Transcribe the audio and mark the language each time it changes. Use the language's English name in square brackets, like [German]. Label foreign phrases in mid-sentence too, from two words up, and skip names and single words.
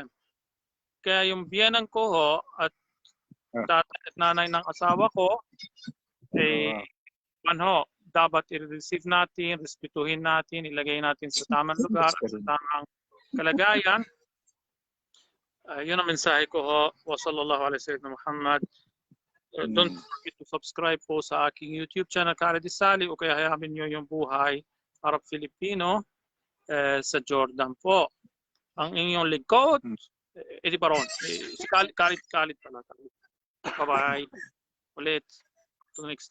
[Filipino] Kaya yung biyanan ko at tatay at nanay ng asawa ko, dapat i-receive natin, respetuhin natin, ilagay natin sa tamang lugar, sa tamang kalagayan. Yun ang mensahe ko [Arabic] وصلى الله عليه وسلم [Filipino] Muhammad. [English] Don't forget to subscribe [Filipino] po sa aking [English] YouTube channel, [Filipino] Khaled Sali, o kaya hayamin nyo yung buhay Arab-Filipino sa Jordan po. Ang inyong lingkod, Eddie Baron. Si Khaled pala. Bye-bye. Ulit. [English] Until next time.